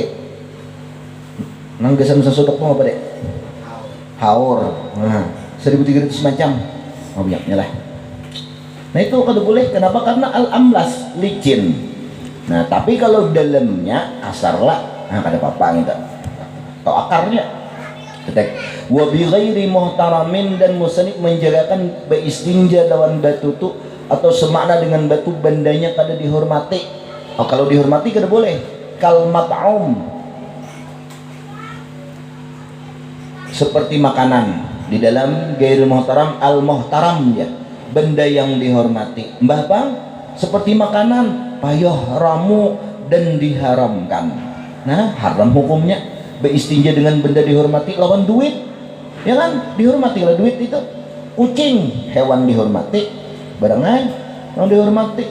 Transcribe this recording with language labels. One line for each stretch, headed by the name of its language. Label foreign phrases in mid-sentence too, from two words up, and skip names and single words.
Banjar: Nang gesan sesudok tuh apa dek? Haur. Nah, 1300 macam. Oh banyaknya lah. Nah itu kada boleh. Kenapa?
Indonesian: Karena
Arabic: al-amlas,
Indonesian: licin.
Banjar: Nah tapi kalau dalamnya kasar lah, nah kada apa-apa gitu.
Indonesian: Atau akarnya.
Banjar: Ketek.
Arabic: Wa bi ghairi muhtaramin,
Banjar: dan musannif menjagakan beistinja lawan batu tu atau semakna dengan batu bandanya kada dihormati. Oh, kalau dihormati kada boleh.
Arabic: Kal mat'um,
Indonesian: seperti makanan di dalam
Arabic: gairil muhtaram, al muhtaram
Indonesian: ya, benda yang dihormati. Mbah bang, seperti makanan payah, ramu, dan diharamkan.
Banjar: Nah haram hukumnya beistinja dengan benda dihormati lawan duit, ya kan? Dihormati lah duit itu.
Indonesian: Kucing hewan dihormati, barang yang dihormati.